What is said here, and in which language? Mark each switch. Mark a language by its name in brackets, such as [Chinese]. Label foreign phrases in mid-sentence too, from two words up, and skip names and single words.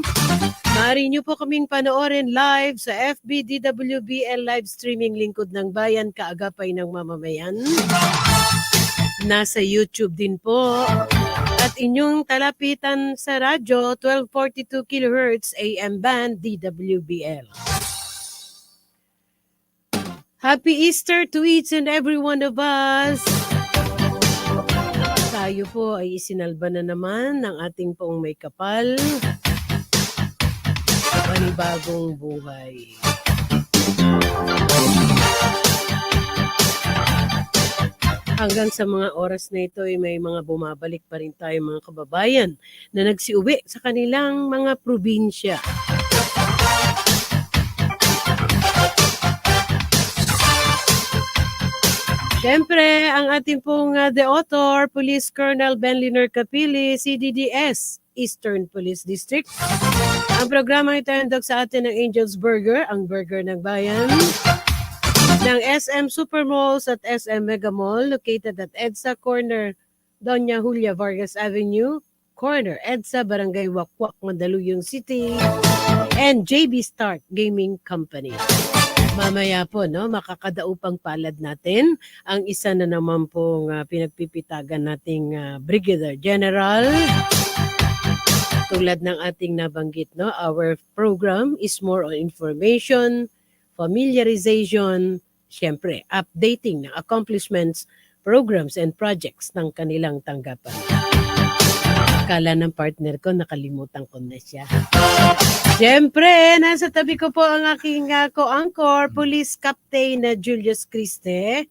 [Filipino] Maaari niyo po kaming panoorin live sa FB DWBL [English] live streaming [Filipino] Lingkod ng Bayan, kaagapay ng mamamayan. Nasa YouTube din po. At inyong talapitan sa radyo 1242 kHz AM band DWBL. [English] Happy Easter to each and every one of us. [Filipino] Tayo po ay isinalba na naman ng ating pong may kapal. Panibagong buhay. Hanggang sa mga oras na ito ay may mga bumabalik pa rin tayo mga kababayan na nagsiuwi sa kanilang mga probinsya. Siyempre, ang ating pong [English] the author, [Filipino] Police Colonel Benliner Capili, CDDS, Eastern Police District. Ang programa ito ay handog sa atin ng Angel's Burger, ang burger ng bayan, ng SM Supermalls at SM Mega Mall, [English] located at [Filipino] EDSA Corner, Doña Julia Vargas Avenue, Corner, EDSA, Barangay Wakwak, Mandaluyong City, and JB Start Gaming Company. Mamaya po, makakadaupang palad natin ang isa na naman pong pinagpipitagan nating Brigadier General. Tulad ng ating nabanggit, [English] our program is more on information, familiarization, syempre, updating ng accomplishments, programs, and projects [Filipino] ng kanilang tanggapan. Akala ng partner ko, nakalimutan ko na siya. Siyempre, nasa tabi ko po ang aking co-anchor, Police Captain na Julius Criste.